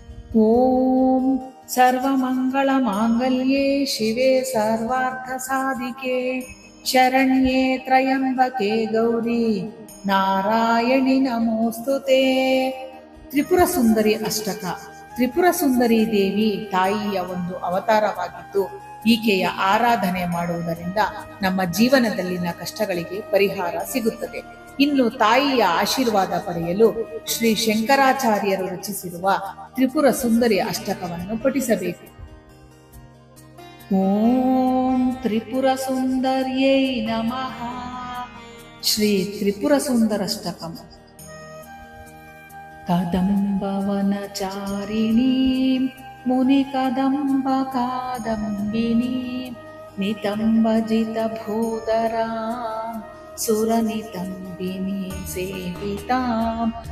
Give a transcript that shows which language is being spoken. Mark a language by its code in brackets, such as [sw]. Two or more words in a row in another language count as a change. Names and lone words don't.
[sa] ॐ सर्वमङ्गलमाङ्गल्ये शिवे सर्वार्थसाधिके शरण्ये त्र्यम्बके गौरी ನಾರಾಯಣಿ ನಮೋಸ್ತುತೆ. [kn] ತ್ರಿಪುರ ಸುಂದರಿ ಅಷ್ಟಕ. ತ್ರಿಪುರ ಸುಂದರಿ ದೇವಿ ತಾಯಿಯ ಒಂದು ಅವತಾರವಾಗಿದ್ದು, ಈಕೆಯ ಆರಾಧನೆ ಮಾಡುವುದರಿಂದ ನಮ್ಮ ಜೀವನದಲ್ಲಿನ ಕಷ್ಟಗಳಿಗೆ ಪರಿಹಾರ ಸಿಗುತ್ತದೆ. ಇನ್ನು ತಾಯಿಯ ಆಶೀರ್ವಾದ ಪಡೆಯಲು ಶ್ರೀ ಶಂಕರಾಚಾರ್ಯರು ರಚಿಸಿರುವ ತ್ರಿಪುರ ಸುಂದರಿ ಅಷ್ಟಕವನ್ನು ಪಠಿಸಬೇಕು. [sa] ಓಂ ತ್ರಿಪುರ ಸುಂದರ್ಯೈ ನಮಃ. ಶ್ರೀ ತ್ರಿಪುರ ಸುಂದರಷ್ಟಕಂ. ಕದಂಬವನಚಾರಿಣೀಂ ಮುನಿಕದಂಬ ಕಾದಂಬಿನೀಂ ನಿತಂಬಜಿತ ಭೂಧರಾಂ ಸುರನಿತಂಬಿನಿ ಸೇವಿತಾಂ